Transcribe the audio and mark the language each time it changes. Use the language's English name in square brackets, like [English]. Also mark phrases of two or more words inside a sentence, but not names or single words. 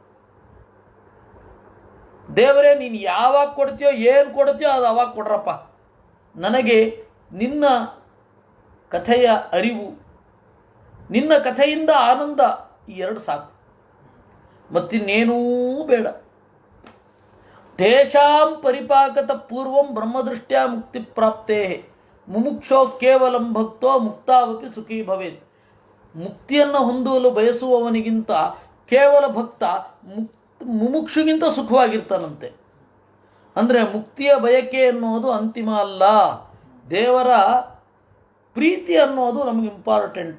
[Kannada] ದೇವರೇ, ನೀನು ಯಾವಾಗ ಕೊಡ್ತೀಯೋ, ಏನು ಕೊಡ್ತೀಯೋ ಅದು ಅವಾಗ ಕೊಡ್ರಪ್ಪ. ನನಗೆ ನಿನ್ನ ಕಥೆಯ ಅರಿವು, ನಿನ್ನ ಕಥೆಯಿಂದ ಆನಂದ, ಈ ಎರಡು ಸಾಕು, ಮತ್ತಿನ್ನೇನೂ ಬೇಡ. [Sanskrit] ತೇಷಾಂ ಪರಿಪಾಕತ ಪೂರ್ವಂ ಬ್ರಹ್ಮದೃಷ್ಟ್ಯಾ ಮುಕ್ತಿ ಪ್ರಾಪ್ತೇ ಮುಮುಕ್ಷೋ ಕೇವಲಂ ಭಕ್ತೋ ಮುಕ್ತಾವಪಿ ಸುಖೀ ಭವೇತ್. [Kannada] ಮುಕ್ತಿಯನ್ನು ಹೊಂದಲು ಬಯಸುವವನಿಗಿಂತ ಕೇವಲ ಭಕ್ತ ಮುಮುಕ್ಷುಗಿಂತ ಸುಖವಾಗಿರ್ತಾನಂತೆ. ಅಂದರೆ ಮುಕ್ತಿಯ ಬಯಕೆ ಅನ್ನೋದು ಅಂತಿಮ ಅಲ್ಲ, ದೇವರ ಪ್ರೀತಿ ಅನ್ನೋದು ನಮಗೆ ಇಂಪಾರ್ಟೆಂಟು.